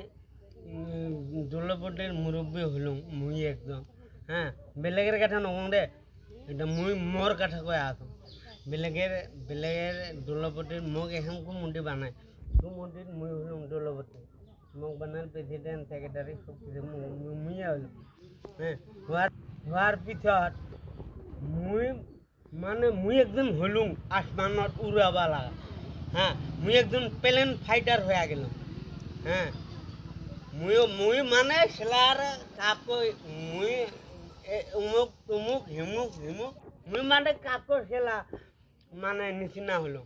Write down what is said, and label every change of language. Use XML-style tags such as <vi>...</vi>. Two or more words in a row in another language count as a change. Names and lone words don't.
<rkt>দলপতিৰ মুৰব্বী হলোঁ মুই একদম বেলেগের কথা নকওঁ দে এটা মুই মোর কথা কৈ আছোঁ বেলেগের দলপতির মোক এখন কুমন্ত্রী বানায় কুমন্ত্রীত মুই হলোঁ দলপতি মোক বানাল</rkt> <en>president secretary</en> <rkt>সব কিছু মুইয়ে হলোঁ হওয়ার পিছত মুই একজন হলুম আসমানত উড়াবা লাগা মুই একজন</rkt> <en>plane fighter</en> <rkt>হয়ে গেলাম মুই মানে খেলার কাকই মুই উমুক তুমুক হিমুক মুই মানে কাকর খেলা মানে নিচিনা হলো</rkt>